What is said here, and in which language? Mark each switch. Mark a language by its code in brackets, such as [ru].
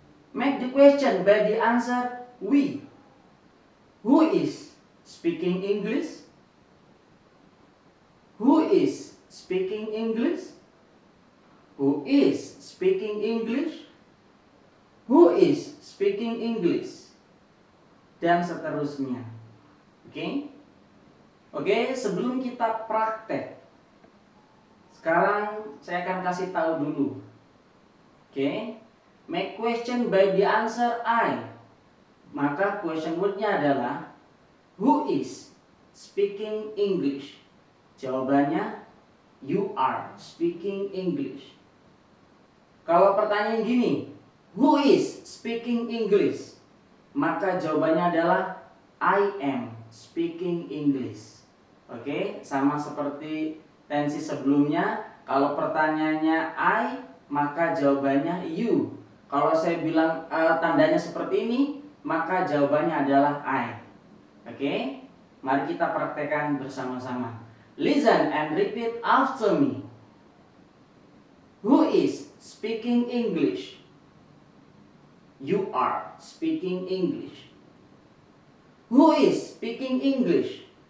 [en] Make the question by the answer we. Who is speaking English? Who is speaking English? Who is speaking English? Who is speaking English? [id] Dan seterusnya. Oke, sebelum kita praktek, sekarang saya akan kasih tahu dulu. [en] Make question by the answer I. [id] Maka [en] question wordnya adalah who is speaking English? [id] Jawabannya [en] you are speaking English. [id] Kalau pertanyaan gini, [en] who is speaking English? [id] Maka jawabannya adalah [en] I am speaking English. [id] Oke, sama seperti tensi sebelumnya. Kalau pertanyaannya I, maka jawabannya you. Kalau saya bilang tandanya seperti ini, maka jawabannya adalah I. Oke, mari kita praktekkan bersama-sama. [en] Listen and repeat after me. Who is speaking English? You are speaking English. Who is speaking English?